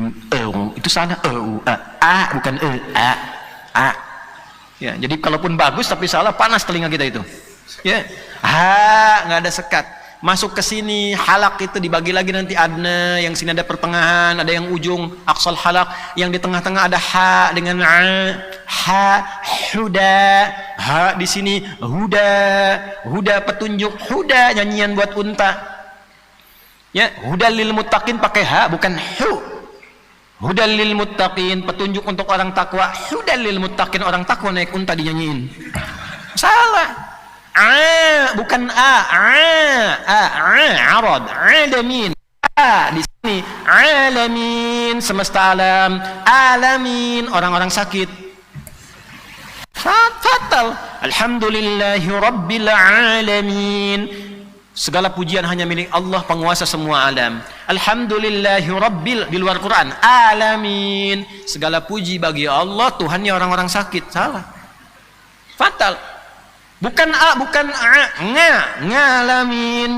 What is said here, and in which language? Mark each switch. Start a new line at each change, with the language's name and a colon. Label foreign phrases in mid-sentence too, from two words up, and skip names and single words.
Indonesian: Itu salah. A bukan E. A. Ya, jadi kalaupun bagus tapi salah panas telinga kita itu. Ya. Ha, nggak ada sekat. Masuk ke sini halak itu dibagi lagi nanti adna, yang sini ada pertengahan, ada yang ujung
Arabic: أقصى الحلق,
Indonesian: yang di tengah-tengah ada ha dengan a, ha, huda, ha di sini huda, huda petunjuk, huda nyanyian buat unta. Ya,
Arabic: هدى للمتقين
Indonesian: pakai ha bukan hu.
Arabic: هدى للمتقين
Indonesian: petunjuk untuk orang takwa,
Arabic: هدى للمتقين
Indonesian: orang takwa naik unta dinyanyiin. Salah. Bukan arad, alamin. Di sini alamin semesta alam, alamin orang-orang sakit. Fatal.
Arabic: الحمد لله رب العالمين.
Indonesian: Segala pujian hanya milik Allah penguasa semua alam.
Arabic: الحمد لله رب
Indonesian: di luar Quran
Arabic: alamin.
Indonesian: Segala puji bagi Allah Tuhannya orang-orang sakit. Salah. Fatal. Bukan A, bukan A, ngalamin.